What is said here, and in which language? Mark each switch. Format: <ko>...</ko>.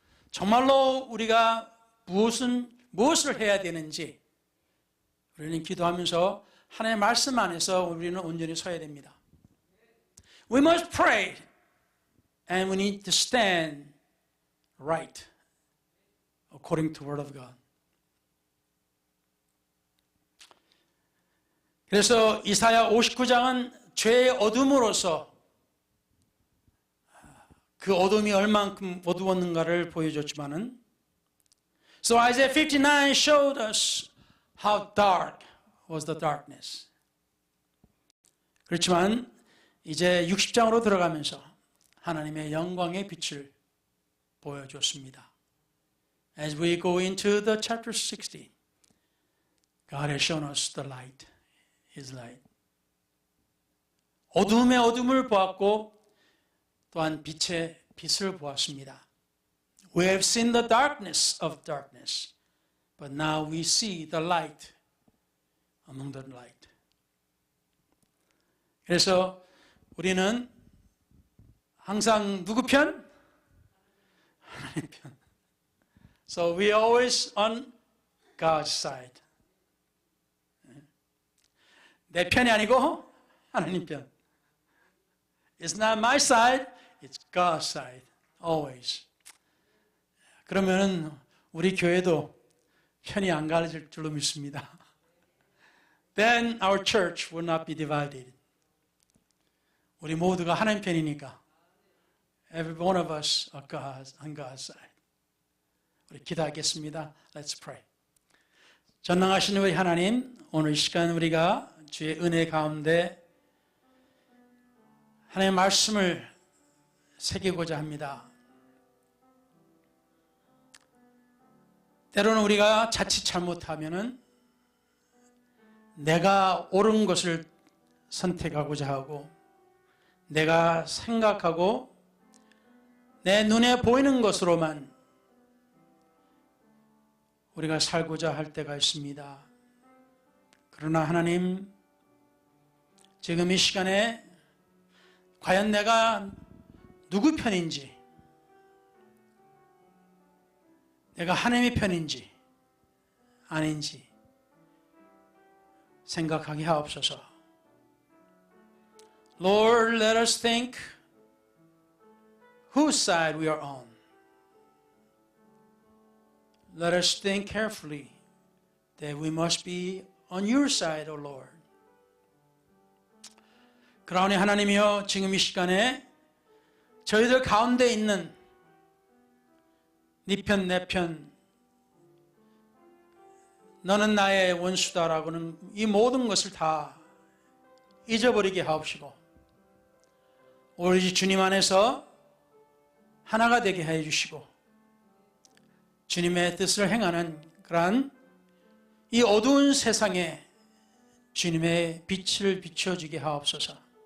<ko>정말로 우리가 무엇을 해야 되는지 우리는 기도하면서 하나님의 말씀 안에서 우리는 온전히 서야 됩니다.</ko> <en>We must pray and we need to stand right according to the word of God.</en> <ko>그래서 이사야 59장은 죄의 어둠으로서 그 어둠이 얼만큼 어두웠는가를 보여줬지만은</ko> <en>So Isaiah 59 showed us how dark was the darkness.</en> <ko>그렇지만 이제 60장으로 들어가면서 하나님의 영광의 빛을 보여줬습니다.</ko> <en>As we go into the chapter 60, God has shown us the light, His light.</en> <ko>어둠의 어둠을 보았고 또한 빛의 빛을 보았습니다.</ko> <en>We have seen the darkness of darkness, but now we see the light among the light.</en> <ko>그래서 우리는 항상 누구 편? 하나님 편.</ko> <en>So we always on God's side.</en> <ko>내 편이 아니고 하나님 편.</ko> <en>It's not my side, it's God's side. Always.</en> <ko>그러면은 우리 교회도 편이 안 가려질 줄로 믿습니다.</ko> <en>Then our church will not be divided.</en> <ko>우리 모두가 하나님 편이니까.</ko> <en>Every one of us are on God's side.</en> <ko>우리 기도하겠습니다.</ko> <en>Let's pray.</en> <ko>전능하신 우리 하나님, 오늘 이 시간 우리가 주의 은혜 가운데 하나님의 말씀을 새기고자 합니다. 때로는 우리가 자칫 잘못하면은 내가 옳은 것을 선택하고자 하고 내가 생각하고 내 눈에 보이는 것으로만 우리가 살고자 할 때가 있습니다. 그러나 하나님, 지금 이 시간에 과연 내가 누구 편인지, 내가 하나님의 편인지 아닌지 생각하게 하옵소서.</ko> <en>Lord, let us think whose side we are on. Let us think carefully that we must be on your side, O Lord.</en> <ko>그러니 하나님이여, 지금 이 시간에 저희들 가운데 있는 네 편, 내 편, 너는 나의 원수다라고는 이 모든 것을 다 잊어버리게 하옵시고 오로지 주님 안에서 하나가 되게 해 주시고 주님의 뜻을 행하는 그러한 이 어두운 세상에 주님의 빛을 비춰주게 하옵소서.</ko>